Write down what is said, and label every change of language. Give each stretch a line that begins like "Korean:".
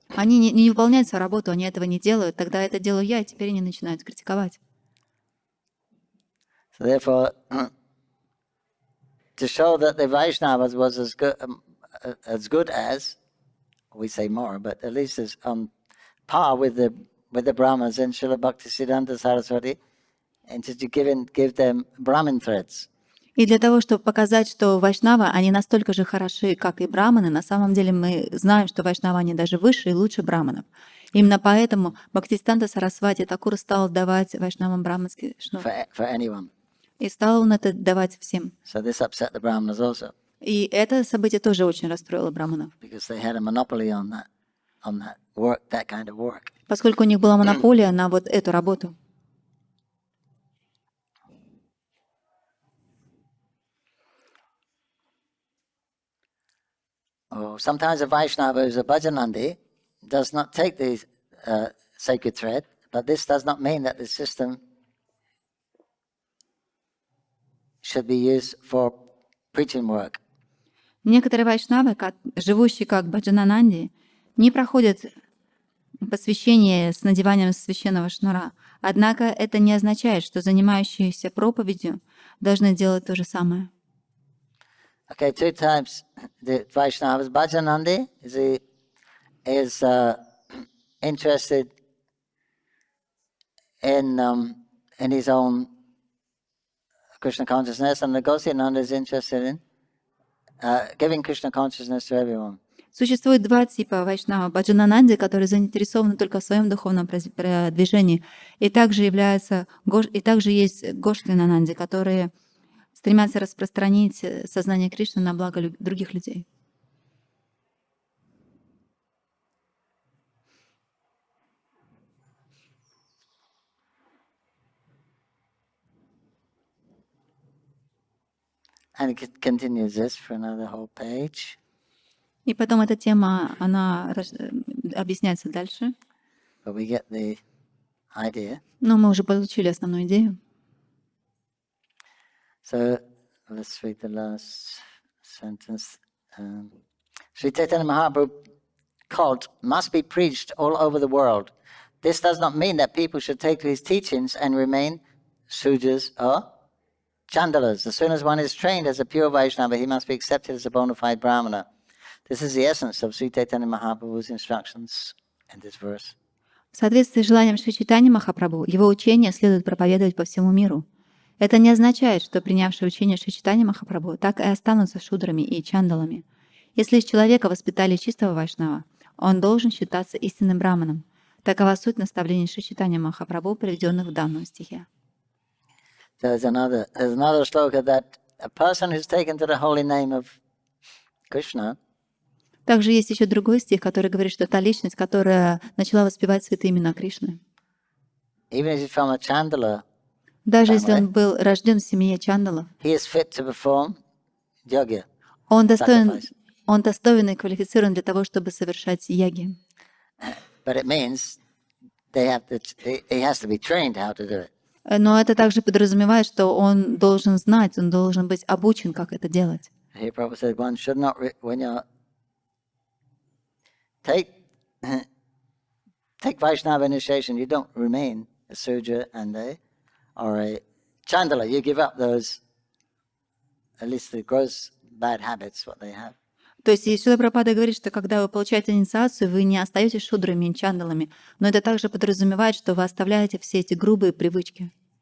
Russian: Они не выполняют свою работу, они этого не делают, тогда это делаю я, и теперь они начинают критиковать.
English: So therefore, to show that the Vaishnavas was as good as, we say more, but at least as on par with the Brahmanas in Srila Bhaktisiddhanta Saraswati, and just to give them Brahmin threads.
Russian: И для того, чтобы показать, что вайшнавы, они настолько же хороши, как и браманы, на самом деле мы знаем, что вайшнавы, они даже выше и лучше браманов. Именно поэтому Бхактисиддханта Сарасвати Такур стал давать вайшнавам браманский шнур.
English: For anyone.
Russian: И стал он это давать всем.
English: So this upset the Brahmanas also,
Russian: И это событие тоже очень расстроило браманов.
English: because they had a monopoly on that work, that kind of work.
Russian: Поскольку у них была монополия на вот эту работу.
English: Sometimes a Vaishnava who's a Bhajanandi does not take the sacred thread, but this does not mean that the system should be used for preaching work.
Russian: Некоторые вайшнавы, живущие как баджанананди, не проходят посвящение с надеванием священного шнура. Однако это не означает, что занимающиеся проповедью должны делать то же самое.
English: Okay, 2 types the Vaishnavas. Bhajanandi is interested in his own Krishna consciousness, and the Gosyananda is interested in giving Krishna consciousness to everyone.
Russian: Существует 2 типа вайшнава. Баджанананди, которые заинтересованы только в своем духовном продвижении, и также есть Гошлинананди, которые стремятся распространить сознание Кришны на благо других людей.
English: And it continues this for another whole page.
Russian: И потом эта тема, она объясняется дальше.
English: But we get the idea.
Russian: Но мы уже получили основную идею.
English: So let's read the last sentence. Śrī Caitanya-Mahaprabhu cult must be preached all over the world. This does not mean that people should take to his teachings and remain Sudras or Chandalas. As soon as one is trained as a pure Vaishnava, he must be accepted as a bona fide Brahmana. This is the essence of Śrī Caitanya-Mahaprabhu's instructions in this verse.
Russian: В соответствии с желанием Шри Чайтаньи Махапрабху, его учение следует проповедовать по всему миру. Это не означает, что принявшие учение Шри Чайтаньи Махапрабху так и останутся шудрами и чандалами. Если из человека воспитали чистого вайшнава, он должен считаться истинным браманом. Такова суть наставлений Шри Чайтаньи Махапрабху, приведенных в данном стихе.
English: There's another shloka that a person who's taken to the holy name of Krishna.
Russian: Также есть еще другой стих, который говорит, что та личность, которая начала воспевать святые имена Кришны,
English: Even if he's from a Chandala,
Russian: даже если он был рожден в семье чандалов,
English: he is fit to perform yajna.
Russian: он достоин и квалифицирован для того, чтобы совершать яги.
English: But it means he has to be trained how to do it.
Russian: Но это также подразумевает, что он должен знать, он должен быть обучен, как это делать.
English: Here Prabhupada said one should not, when you take Vaishnava initiation, you don't remain a Sudra or a Chandala. You give up those, at least the gross bad habits, what they have.
Russian: То есть Шрила Прабхупада говорит, что когда вы получаете инициацию, вы не остаетесь шудрами и чандалами, но это также подразумевает, что вы оставляете все эти грубые привычки.